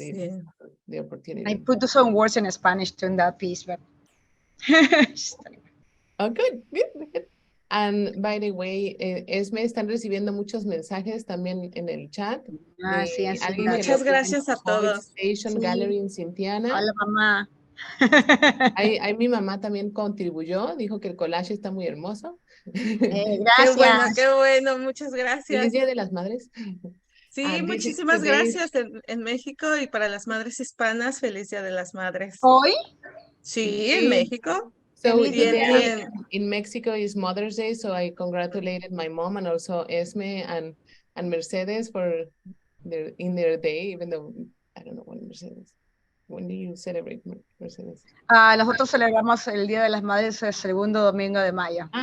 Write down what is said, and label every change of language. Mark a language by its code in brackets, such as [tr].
[es] Sí. [en] the opportunity. I put some words in Spanish too in that piece, but Oh, good, good. And by the way, [es] Esme, están recibiendo muchos mensajes también en el chat sí, de sí, alguien que Muchas gracias a todos. [en] Station [es] Sí. Gallery en Cintiana. hola mamá. Ahí mi mamá también contribuyó, dijo que el collage está muy hermoso. Gracias. Qué bueno, muchas gracias. Feliz Día de las Madres. Sí, [en] And [es] muchísimas [en] today's- [es] gracias en México y para las madres hispanas, feliz Día de las Madres. Hoy, Sí, en México. [en] So [es] Feliz día. [en] today in Mexico is Mother's Day, so I congratulated my mom and also Esme and Mercedes for in their day, even though I don't know when Mercedes. When do you celebrate Mercedes? [es] Nosotros celebramos el Día de las Madres el segundo domingo de mayo.